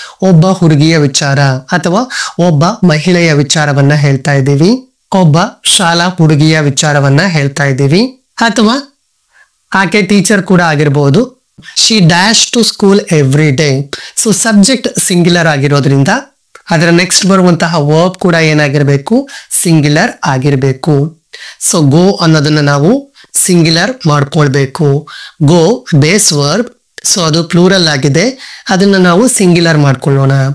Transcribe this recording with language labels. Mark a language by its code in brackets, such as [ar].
[kn] ಒಬ್ಬ ಹುಡುಗಿಯ ವಿಚಾರ ಅಥವಾ ಒಬ್ಬ ಮಹಿಳೆಯ ವಿಚಾರವನ್ನ ಹೇಳ್ತಾ ಇದ್ದೀವಿ, ಒಬ್ಬ ಶಾಲಾ ಹುಡುಗಿಯ ವಿಚಾರವನ್ನ ಹೇಳ್ತಾ ಇದ್ದೀವಿ, ಅಥವಾ ಆಕೆ ಟೀಚರ್ ಕೂಡ ಆಗಿರಬಹುದು. [en] she dash to school every day. [kn] So subject singular ಆಗಿರೋದ್ರಿಂದ ಅದರ ನೆಕ್ಸ್ಟ್ ಬರುವಂತಹ ವರ್ಬ್ ಕೂಡ ಏನಾಗಿರ್ಬೇಕು? ಸಿಂಗ್ಯುಲರ್ ಆಗಿರ್ಬೇಕು. ಸೊ ಗೋ ಅನ್ನೋದನ್ನ ನಾವು ಸಿಂಗ್ಯುಲರ್ ಮಾಡ್ಕೊಳ್ಬೇಕು. ಗೋ ಬೇಸ್ ವರ್ಬ್, ಸೊ ಅದು ಪ್ಲೂರಲ್ ಆಗಿದೆ, ಅದನ್ನ ನಾವು ಸಿಂಗ್ಯುಲರ್ ಮಾಡ್ಕೊಳ್ಳೋಣ.